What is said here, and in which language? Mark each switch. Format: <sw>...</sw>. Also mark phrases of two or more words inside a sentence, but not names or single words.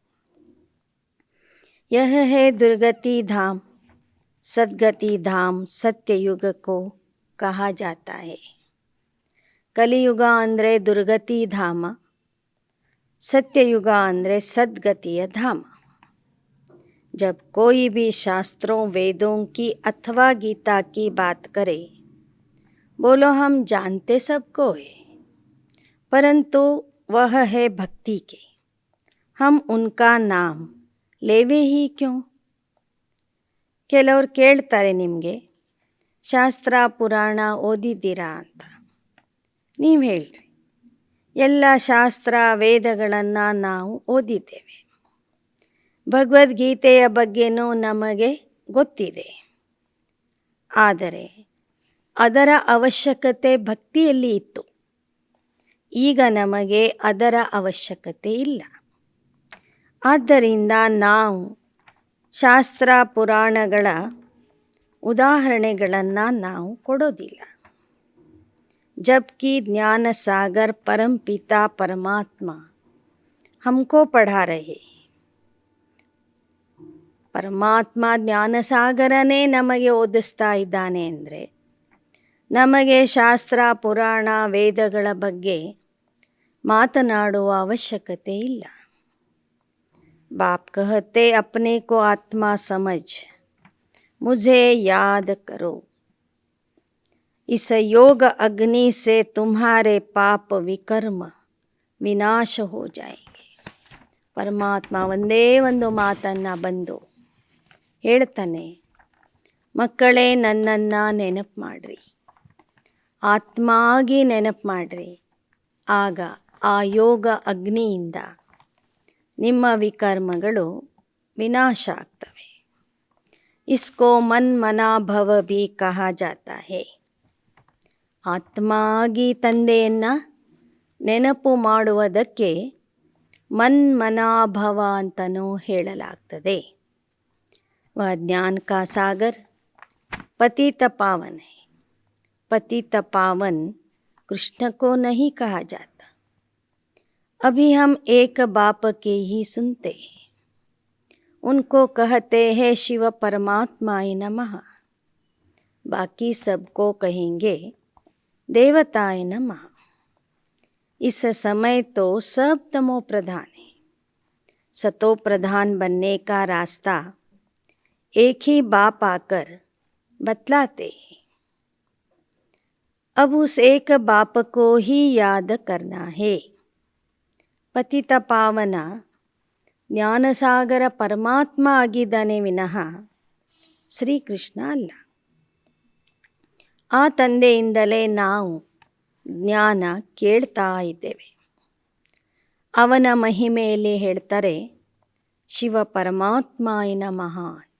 <hi>यह है दुर्गति धाम सद्गति धाम सत्ययुग को कहा जाता है.</hi> <kn>ಕಲಿಯುಗ ಅಂದರೆ ದುರ್ಗತಿ ಧಾಮ, ಸತ್ಯಯುಗ ಅಂದರೆ ಸದ್ಗತಿಯ ಧಾಮ.</kn> <hi>जब कोई भी शास्त्रों वेदों की अथवा गीता की बात करे बोलो हम जानते सबको है परंतु वह है भक्ति के. हम उनका नाम लेवे ही क्यों.</hi> <kn>ಕೆಲವರು ಕೇಳ್ತಾರೆ, ನಿಮಗೆ ಶಾಸ್ತ್ರ ಪುರಾಣ ಓದಿದ್ದೀರಾ ಅಂತ. ನೀವು ಹೇಳ್ರಿ, ಎಲ್ಲ ಶಾಸ್ತ್ರ ವೇದಗಳನ್ನು ನಾವು ಓದಿದ್ದೇವೆ. ಭಗವದ್ಗೀತೆಯ ಬಗ್ಗೆನೂ ನಮಗೆ ಗೊತ್ತಿದೆ. ಆದರೆ ಅದರ ಅವಶ್ಯಕತೆ ಭಕ್ತಿಯಲ್ಲಿ ಇತ್ತು. ಈಗ ನಮಗೆ ಅದರ ಅವಶ್ಯಕತೆ ಇಲ್ಲ. ಆದ್ದರಿಂದ ನಾವು ಶಾಸ್ತ್ರ ಪುರಾಣಗಳ ಉದಾಹರಣೆಗಳನ್ನು ನಾವು ಕೊಡೋದಿಲ್ಲ.</kn> <hi>जबकि ज्ञान सागर परम पिता परमात्मा हमको पढ़ा रहे.</hi> <kn>ಪರಮಾತ್ಮ ಜ್ಞಾನಸಾಗರನೇ ನಮಗೆ ಓದಿಸ್ತಾ ಇದ್ದಾನೆ ಅಂದರೆ ನಮಗೆ ಶಾಸ್ತ್ರ ಪುರಾಣ ವೇದಗಳ ಬಗ್ಗೆ ಮಾತನಾಡುವ ಅವಶ್ಯಕತೆ ಇಲ್ಲ.</kn> <hi>बाप कहते अपने को आत्मा समझ मुझे याद करो। इस योग अग्नि से तुम्हारे पाप विकर्म ವಿನಾಶ हो जाएंगे.</hi> <kn>ಪರಮಾತ್ಮ ಒಂದೇ ಒಂದು ಮಾತನ್ನು ಬಂದು ಹೇಳ್ತಾನೆ, ಮಕ್ಕಳೇ ನನ್ನನ್ನು ನೆನಪು ಮಾಡ್ರಿ, ಆತ್ಮಾಗಿ ನೆನಪು ಮಾಡ್ರಿ. ಆಗ ಆ ಯೋಗ ಅಗ್ನಿಯಿಂದ ನಿಮ್ಮ ವಿಕರ್ಮಗಳು ವಿನಾಶ ಆಗ್ತವೆ.</kn> <hi>इसको मन मनाभव भी कहा जाता है.</hi> <kn>ಆತ್ಮಾಗಿ ತಂದೆಯನ್ನು ನೆನಪು ಮಾಡುವುದಕ್ಕೆ ಮನ್ಮನಾಭವ ಅಂತಲೂ ಹೇಳಲಾಗ್ತದೆ.</kn> <hi>वह ज्ञान का सागर पतित पावन है. पतित पावन कृष्ण को नहीं कहा जाता. अभी हम एक बाप के ही सुनते हैं. उनको कहते हैं</hi> <sa>शिव परमात्माय नमः.</sa> <hi>बाकी सबको कहेंगे</hi> <sa>देवताय नमः.</sa> <hi>इस समय तो सब तमो प्रधान है. सतो प्रधान बनने का रास्ता एक ही बाप आकर बतलाते हैं. अब उस एक बाप को ही याद करना है.</hi> <kn>ಪತಿತ ಪಾವನ ಜ್ಞಾನಸಾಗರ ಪರಮಾತ್ಮ ಆಗಿದ್ದಾನೆ ವಿನಃ ಶ್ರೀಕೃಷ್ಣ ಅಲ್ಲ. ಆ ತಂದೆಯಿಂದಲೇ ನಾವು ಜ್ಞಾನ ಕೇಳ್ತಾ ಇದ್ದೇವೆ. ಅವನ ಮಹಿಮೆಯಲ್ಲಿ ಹೇಳ್ತಾರೆ</kn> <sa>ಶಿವ ಪರಮಾತ್ಮಾಯ ನಮಃ</sa> <kn>ಅಂತ.</kn>